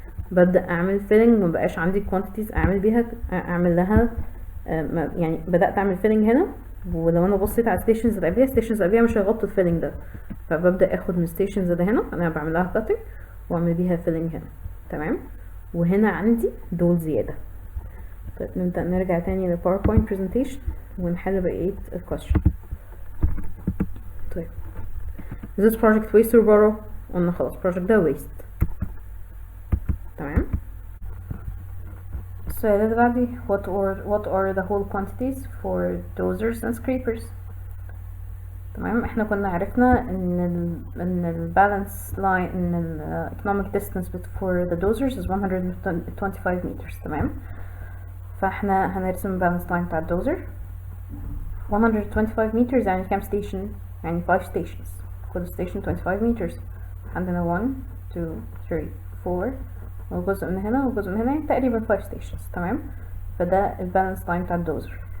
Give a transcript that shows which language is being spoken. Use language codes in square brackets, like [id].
[ar] ببدا اعمل فيلنج، مبقاش عندي كوانتيتيز اعمل لها يعني بدات اعمل فيلنج هنا، ولو انا بصيت على الستيشنز اللي قبليها مش هيغطوا الفيلنج ده، فببدا اخد من الستيشنز ده هنا انا بعمل لها كاتنج واعمل بيها فيلنج هنا. تمام. وهنا عندي دول زياده. طيب نبدا نرجع تاني للباوربوينت برزنتيشن ونحل بقيه الكويشن. [en] طيب is this project waste or borrow؟ [ar] قلنا خلاص [en] project ده waste. [ar] تمام. السؤال اللي بعدي [en] what are the whole quantities for dozers and scrapers؟ تمام. [ar] احنا كنا عرفنا ان [en] ال balance line ان ال economic distance for the dozers is 125 meters. [ar] تمام. فاحنا هنرسم balance line بتاع الدوزر 125 meters، يعني كام ستيشن؟ يعني 5 stations، كل ستيشن 25 meters. عندنا 1 2 3 4 وجزء من هنا وجزء من هنا، يعني تقريبا 5 stations. تمام. فده البالانس لاين بتاع الدوزر.